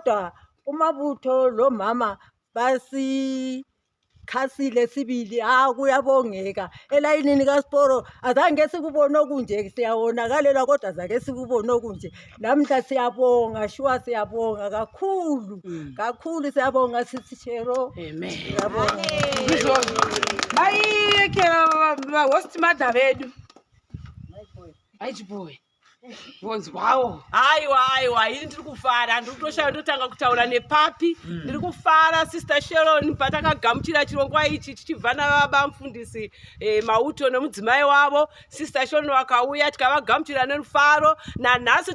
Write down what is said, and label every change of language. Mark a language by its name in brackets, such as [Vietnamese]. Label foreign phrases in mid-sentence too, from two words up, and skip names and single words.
[North Ndebele] Kodwa uMabutho lo mama sikhasile sibili kuyabongeka elayinini kaSiporo azange sikubone okunje siyawonakalelwa kodwa zake sikubone okunje namhla siyabonga siyabonga kakhulu siyabonga sithi Shero amen siyabonga [Shona] bayike [English] host mother [Shona] vedu aichiboy Vonzi wow aiwa ini ndiri kufara ndiri kutoshaya ndotanga kutaura nepapi ndiri kufara sister Sharon patakagamuchira chirongwa ichi tichibva nababa mufundisi Mauto nemudzimai wavo sister Sharon wakauya tikavagamuchira nerufaro nanhasi